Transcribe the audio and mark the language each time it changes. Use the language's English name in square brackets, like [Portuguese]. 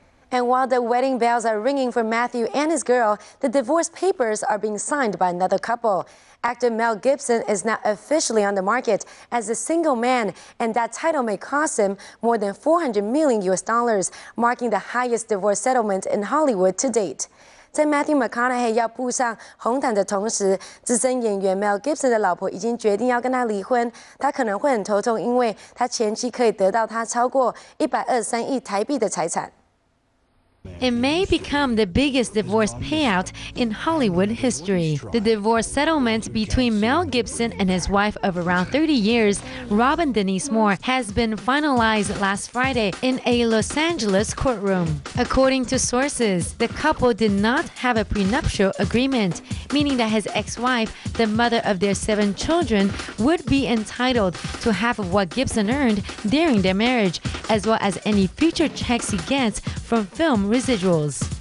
[English] And while the wedding bells are ringing for Matthew and his girl, the divorce papers are being signed by another couple. Actor Mel Gibson is now officially on the market as a single man, and that title may cost him more than $400 million, marking the highest divorce settlement in Hollywood to date. [Chinese] 在 Matthew McConaughey 要步上红毯的同时，资深演员 Mel Gibson 的老婆已经决定要跟他离婚。他可能会很头痛，因为他前妻可以得到他超过123亿台币的财产。 [English] It may become the biggest divorce payout in Hollywood history. The divorce settlement between Mel Gibson and his wife of around 30 years, Robin Denise Moore, has been finalized last Friday in a Los Angeles courtroom. According to sources, the couple did not have a prenuptial agreement, meaning that his ex-wife, the mother of their 7 children, would be entitled to half of what Gibson earned during their marriage, as well as any future checks he gets from film residuals.